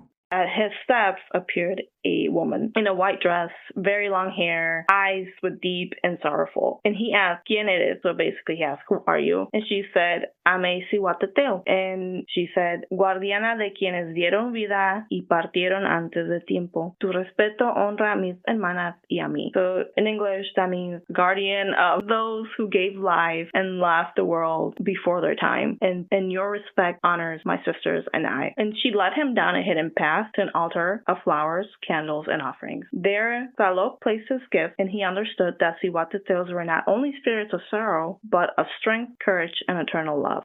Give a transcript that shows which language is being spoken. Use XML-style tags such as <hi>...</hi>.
<en>At his steps appeared a woman in a white dress, very long hair, eyes with deep and sorrowful. And he asked,</en> <es>¿Quién eres?</es> <en>So basically he asked, who are you? And she said, I'm a Cihuateteo. And she said,</en> <es>guardiana de quienes dieron vida y partieron antes de tiempo. Tu respeto honra a mis hermanas y a mí.</es> <en>So in English, that means guardian of those who gave life and left the world before their time. And your respect honors my sisters and I. And she led him down a hidden path to an altar of flowers, candles, and offerings. There, Tlaloc placed his gift, and he understood that Cihuateteos were not only spirits of sorrow, but of strength, courage, and eternal love.</en>